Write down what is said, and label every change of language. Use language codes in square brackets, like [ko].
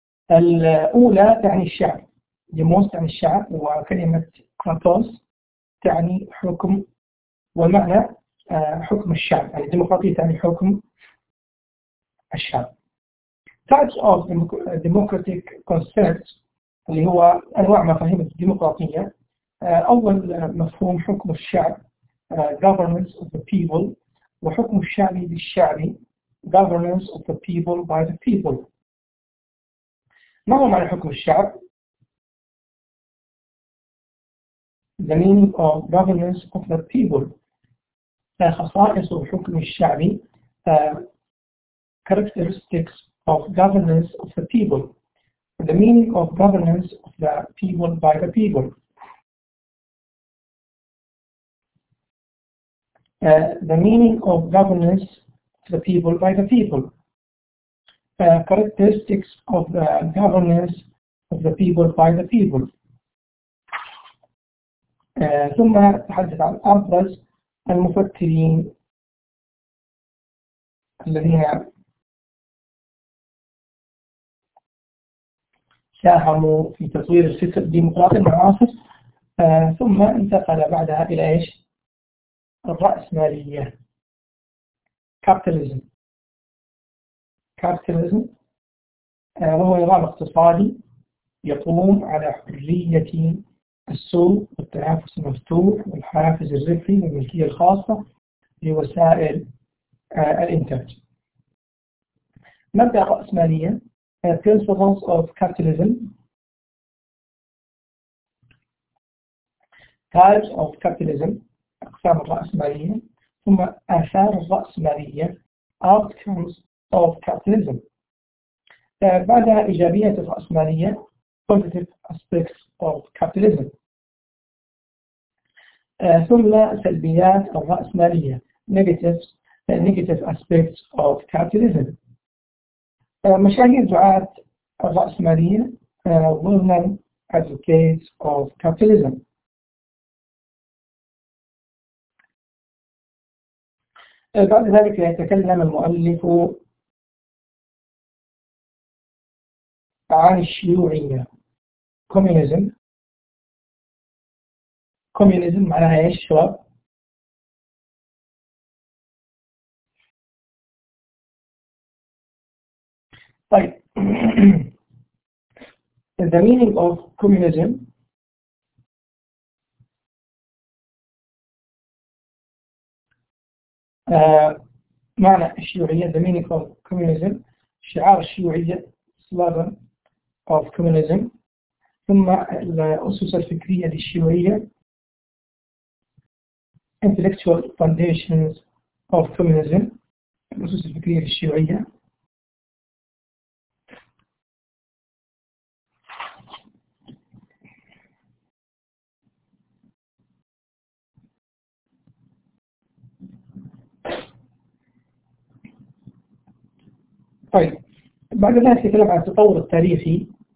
[ar] الأولى تعني الشعب، ديموس تعني الشعب وكلمة كراتوس تعني حكم، والمعنى حكم الشعب. يعني الديمقراطية تعني حكم الشعب. [en] Types of democratic concepts [ar] اللي هو أنواع مفاهيم الديمقراطية. أول مفهوم حكم الشعب [en] governance of the people، [ar] وحكم الشعب للشعبي [en] governance of the people by the people. [ar] ما هو معنى حكم الشعب؟ [en] The meaning of governance of the people. [ar] خصائص حكم الشعبي [en] characteristics of governance of the people. The meaning of governance of the people by the people. The meaning of governance of the people by the people. Characteristics of the governance of the people by the people. [ar] ثم تحدث عن أبرز المفكرين الذين ساهموا في تطوير الفكر الديمقراطي المعاصر. ثم انتقل بعدها إلى إيش؟ الرأسمالية capitalism. capitalism وهو نظام اقتصادي يقوم على حرية السوق والتنافس المفتوح والحافز الربحي والملكية الخاصة لوسائل الإنتاج. مبدأ الرأسمالية [en] principles of capitalism. types of capitalism [ar] أقسام الرأسمالية. ثم آثار الرأسمالية [en] outcomes of capitalism. [ar] بعدها إيجابية الرأسمالية [en] positive aspects of capitalism. [ar] ثم سلبيات الرأسمالية [en] negative aspects of capitalism. [ar] مشاهير دعاة الرأسمالية women [en] advocates of capitalism. [ar] بعد ذلك يتكلم المؤلف عن الشيوعية. كوميونيزم، كوميونيزم معناها ايش شباب؟ طيب [en] the meaning of communism [ar] معنى الشيوعية. [en] the meaning of communism [ar] شعار الشيوعية [en] slogan of communism. [ar] ثم الأسس الفكرية للشيوعية [en] intellectual foundations of communism. [ar] الأسس الفكرية للشيوعية طيب بعد ذلك نتكلم عن التطور التاريخي.